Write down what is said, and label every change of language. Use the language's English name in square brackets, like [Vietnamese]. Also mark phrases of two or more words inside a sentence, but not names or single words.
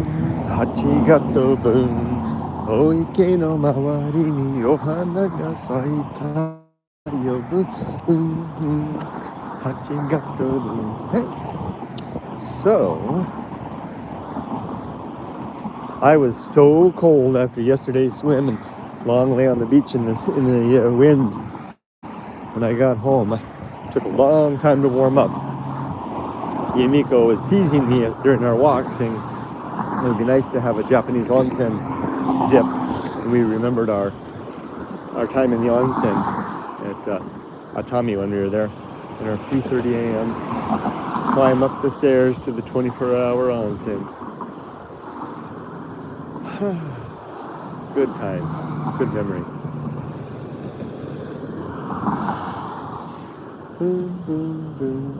[Japanese] Hachigato boom. お池の周りにお花が咲いたよ。ブンブンブン。8月ブン。Hey. [English] So, I was so cold after yesterday's swim and long lay on the beach in the wind. When I got home, it took a long time to warm up. Yumiko was teasing me during our walk, saying it would be nice to have a Japanese onsen dip. And we remembered our time in the onsen at Atami when we were there. In our 3:30 a.m. climb up the stairs to the 24-hour onsen. Good time, good memory. Boom, boom, boom.